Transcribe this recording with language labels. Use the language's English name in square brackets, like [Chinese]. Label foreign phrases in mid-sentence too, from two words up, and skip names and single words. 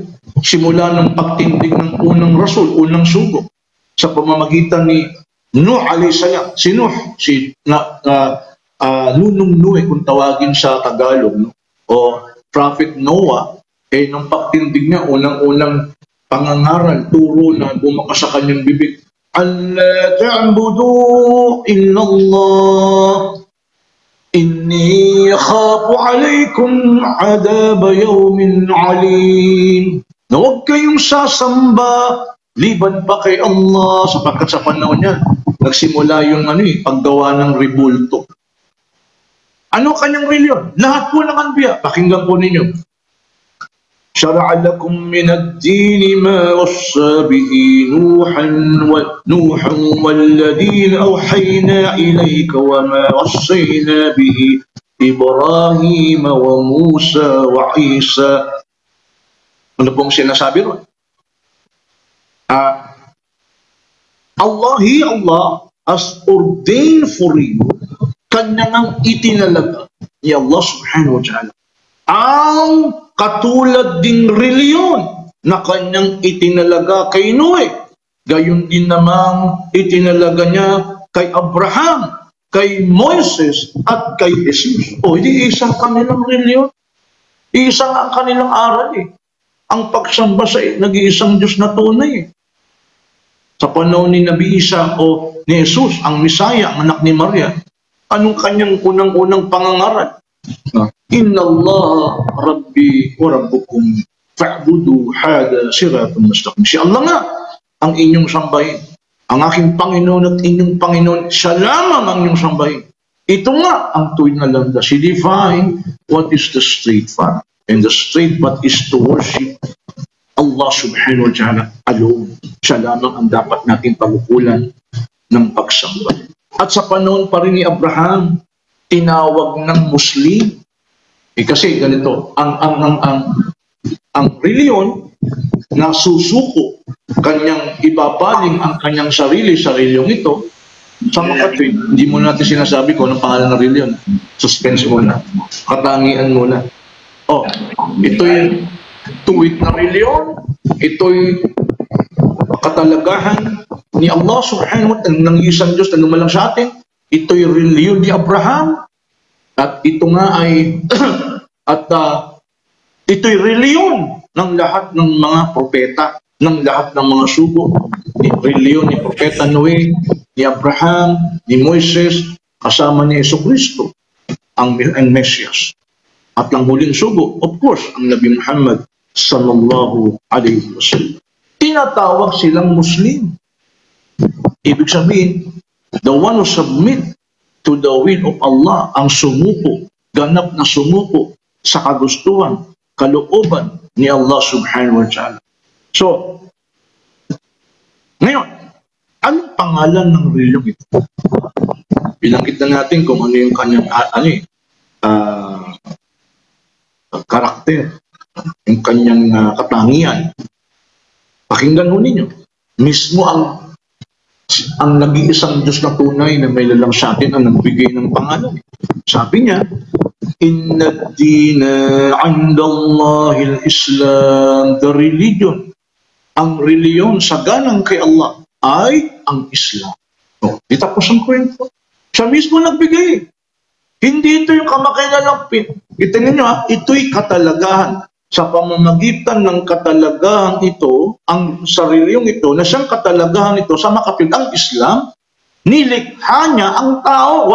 [Filipino] Simula ng pagtindig ng unang rasul, unang sugo, sa pamamagitan ni Nuh [Arabic] عليه السلام. [Filipino] Si Nuh, Nunong Nuh, kung tawagin sa Tagalog, no? O Prophet Noah, nung pagtindig niya, unang-unang pangangaral, turo na bumakas sa kanyang bibig, [Arabic] ألا تعبدوا إلا الله إني يخاف عليكم عذاب يوم أليم. [Filipino] Na huwag kayong sasamba, liban pa kay Allah, sapagkat sa panahon niya, nagsimula yung paggawa ng rebulto. Ano kanyang reliyon? Lahat po ng anbiya. Pakinggan po ninyo. [Arabic] شرع لكم من الدين ما وصى به نوحا والذين أوحينا إليك وما وصينا به إبراهيم وموسى وعيسى. [Filipino] Ano pong sinasabi ron? [English] Allah has ordained for you, [Filipino] kanyang itinalaga ni Allah [Arabic] سبحانه وتعالى [Filipino] ang katulad ding reliyon na kanyang itinalaga kay Noe. Gayon din namang itinalaga niya kay Abraham, kay Moises at kay Jesus. Hindi isang kanilang reliyon. Isang ang kanilang aral eh. Ang pagsamba sa nag-iisang Diyos na tunay eh. Sa panahon ni Nabi Isa o ni Jesus, ang Misaya, ang anak ni Maria, anong kanyang unang-unang pangangaral? [Arabic] إن الله ربي وربكم فاعبدوه هذا صراط مستقيم. [Filipino] Si Allah nga ang inyong sambahin. Ang aking Panginoon at inyong Panginoon, siya lamang ang inyong sambahin. Ito nga ang tuwid na landas. [English] He defined what is the straight path. And the straight path is to worship Allah subhanahu wa ta'ala alone. [Filipino] Siya lamang ang dapat natin pagkukulan ng pagsamba. At sa panahon pa rin ni Abraham, tinawag ng Muslim. Kasi ganito, ang reliyon na susuko, kanyang ibabaling ang kanyang sarili sa reliyong ito, sa makatwid, hindi mo natin sinasabi ko anong pangalan ng reliyon. Suspense muna. Katangian muna. Ito'y tuwid na reliyon, ito'y katalagahan ni Allah [Arabic] سبحانه وتعالى, [Filipino] ng isang Diyos na lumalang sa atin. Ito'y reliyon ni Abraham, at ito nga ay ito'y reliyon ng lahat ng mga propeta, ng lahat ng mga sugo. Reliyon ni Propeta Noe, ni Abraham, ni Moises, kasama ni Jesucristo, ang Mesias. At ang huling sugo, [English] of course, [Filipino] ang Nabi Muhammad [Arabic] صلى الله عليه وسلم. [Filipino] Tinatawag silang Muslim. Ibig sabihin, [English] the one who submit to the will of Allah, [Filipino] ang sumuko, ganap na sumuko sa kagustuhan, kalooban ni Allah [Arabic] سبحانه وتعالى. [Filipino] So, ngayon, Anong pangalan ng reliyong ito? Binanggit na natin kung ano yung kanyang karakter, yung kanyang katangian. Pakinggan ho ninyo. Mismo ang nag-iisang Diyos na tunay na may lalang sa atin ang nagbigay ng pangalan. Sabi niya, [Arabic] إن الدين عند الله الإسلام, [English] the religion. [Filipino] Ang reliyon sa ganang kay Allah ay ang Islam. O, di tapos ang kwento. Siya mismo nagbigay. Hindi ito yung kamakailan lang. Itingnan nyo ito'y katalagahan. Sa pamamagitan ng katalagahan ito, sa reliyong ito, na siyang katalagahan ito sa makatwid ang Islam, nilikha niya ang tao.